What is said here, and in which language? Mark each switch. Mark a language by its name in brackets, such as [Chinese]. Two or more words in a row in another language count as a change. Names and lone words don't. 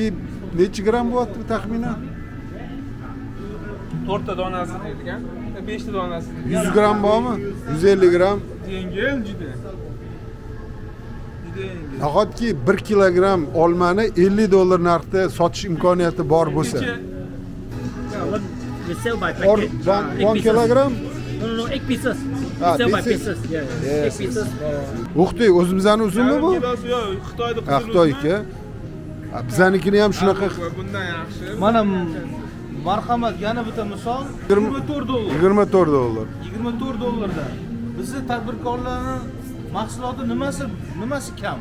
[Uzbek] И necha gram bo'lyapti taxminan? 4 ta donasi deydigan. 5 ta donasi. 100 gram bormi? 150 gram. Yengil juda. Nahotki 1 kilogram olmani 50 dollar narxda sotish imkoniyati bor bo'lsa. [English] We sell by Or packet. 1 kilogram? No, 8 pieces. We Ah, sell by pieces. pieces. Yeah, Yes, 8 pieces. [Uzbek] O'xtay, o'zimizning uzunmi bu? Kilosi yo'q, Xitoyda Ha, Xitoyniki. Biznikini ham shunaqa bundan yaxshi. Mana marhamat yana bitta misol 24 dollar. 24 dollar. 24 dollarda. Bizni tadbirkorlarning mahsuloti nimasi kam?